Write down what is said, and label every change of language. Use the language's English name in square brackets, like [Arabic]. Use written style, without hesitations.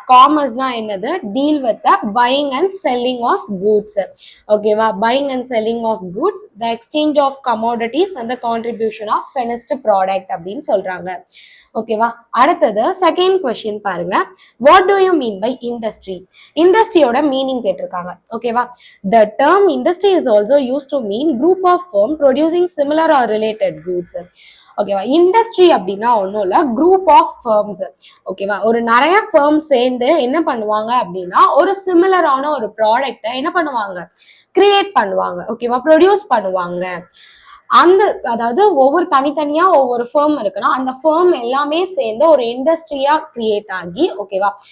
[Tamil] காமர்ஸ்னா என்னது? [English] Deal with the buying and selling of goods, ஓகேவா? Buying and selling of goods, the exchange of commodities and the contribution of finished product [Tamil] அப்படின்னு சொல்றாங்க, ஓகேவா? அடுத்தது second question பாருங்க, [English] What do you mean by industry? [Tamil] இண்டஸ்ட்ரியோட meaning கேட்டிருக்காங்க, ஓகேவா? [English] The term industry is also used to mean group of firms producing similar or related goods. [Tamil] ஓகேவா? Industry அப்படின்னா ஒன்றும் இல்லை, குரூப் ஆஃப் ஃபர்ம்ஸ், ஓகேவா? ஒரு நிறைய ஃபர்ம்ஸ் சேர்ந்து என்ன பண்ணுவாங்க அப்படின்னா ஒரு சிமிலரான ஒரு ப்ராடக்டை என்ன பண்ணுவாங்க, கிரியேட் பண்ணுவாங்க, ஓகேவா? ப்ரொடியூஸ் பண்ணுவாங்க. அந்த அதாவது ஒவ்வொரு தனித்தனியா ஒவ்வொரு ஃபேர்ம் இருக்குன்னா அந்த ஃபேர்ம் எல்லாமே சேர்ந்து ஒரு இண்டஸ்ட்ரியா கிரியேட் ஆகி, ஓகேவா?